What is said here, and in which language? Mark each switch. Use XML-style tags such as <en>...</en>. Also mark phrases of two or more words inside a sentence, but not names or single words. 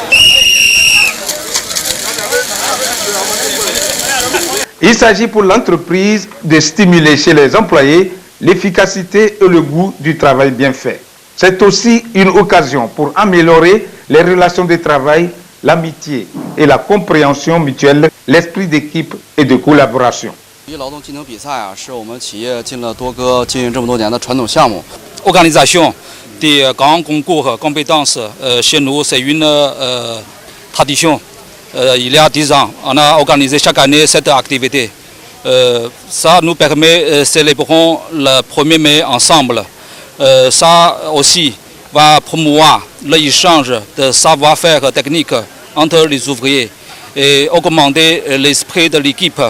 <fr>Il s'agit pour l'entreprise de stimuler chez les employés l'efficacité et le goût du travail bien fait. C'est aussi une occasion pour améliorer les relations de travail, l'amitié et la compréhension mutuelle, l'esprit d'équipe et de collaboration.</fr> <zh>劳动技能比赛啊，是我们企业进了多个经营这么多年的传统项目。</zh> <fr>Organisation des grands concours compétences chez nous, c'est une tradition. Il y a 10 ans, on a organisé chaque année cette activité. Ça nous permet de célébrer le 1er mai ensemble. Ça aussi va promouvoir l'échange de savoir-faire technique entre les ouvriers et augmenter l'esprit de l'équipe.</fr>